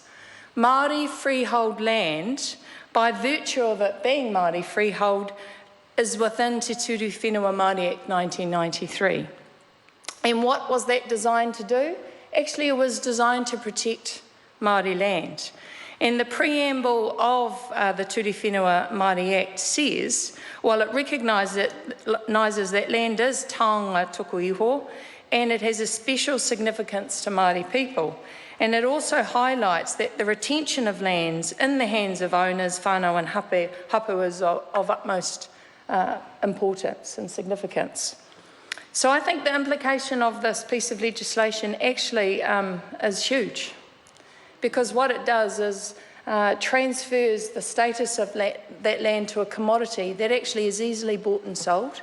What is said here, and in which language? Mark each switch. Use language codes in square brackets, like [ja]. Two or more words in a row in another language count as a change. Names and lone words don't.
[en] Māori freehold land, by virtue of it being Māori freehold, is within Te Turu Whenua Māori Act 1993. And what was that designed to do? Actually, it was designed to protect Māori land. And the preamble of the Turu Whenua Māori Act says, while it recognises that land is [mi] taonga tuku iho, [en] and it has a special significance to Māori people. And it also highlights that the retention of lands in the hands of owners, whānau and hapu is of utmost importance and significance. So I think the implication of this piece of legislation actually is huge, because what it does is transfers the status of that land to a commodity that actually is easily bought and sold.